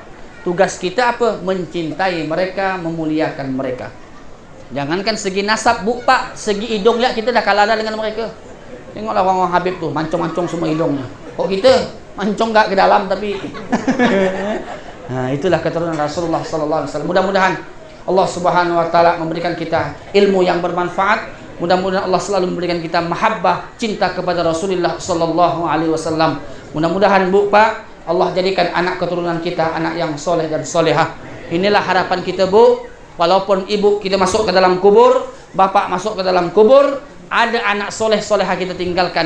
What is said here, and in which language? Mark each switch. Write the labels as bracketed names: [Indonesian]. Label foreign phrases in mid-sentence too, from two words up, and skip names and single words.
[Indonesian] Tugas kita apa? Mencintai mereka, memuliakan mereka. Jangankan segi nasab, bu pak, segi hidung lihat kita dah kalah dah dengan mereka. Tengoklah orang-orang Habib tu, mancung-mancung semua hidungnya. Kok kita mancung gak ke dalam tapi nah, itulah keturunan Rasulullah [Arabic] sallallahu alaihi wasallam. [Indonesian] Mudah-mudahan Allah [Arabic] Subhanahu wa taala [Indonesian] memberikan kita ilmu yang bermanfaat. Mudah-mudahan Allah selalu memberikan kita mahabbah, cinta kepada Rasulullah [Arabic] sallallahu alaihi wasallam. [Indonesian] Mudah-mudahan bu pak, Allah jadikan anak keturunan kita anak yang soleh dan solehah. Inilah harapan kita bu. Walaupun ibu kita masuk ke dalam kubur, bapak masuk ke dalam kubur, ada anak soleh solehah kita tinggalkan.